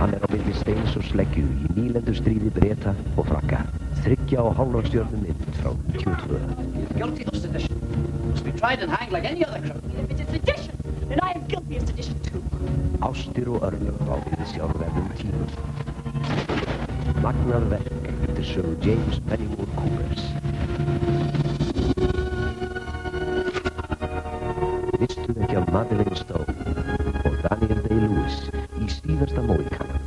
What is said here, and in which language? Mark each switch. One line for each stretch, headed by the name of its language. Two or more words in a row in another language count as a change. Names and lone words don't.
Icelandic: milli steins og sleggju í nýlendustríði Breta og Frakka. 3,5 stjörnum mynd frá 92.
English: You're guilty of sedition. Must be tried and hanged like any other criminal. If it is sedition, then I am guilty of sedition too.
Icelandic: Ástir og örlög á viðsjárverðum tímum. Magnað verk eftir sögu James Fenimore Coopers. Vistu ekki af Madeleine Stowe og Daniel Day-Lewis í síðasta Móíkanan.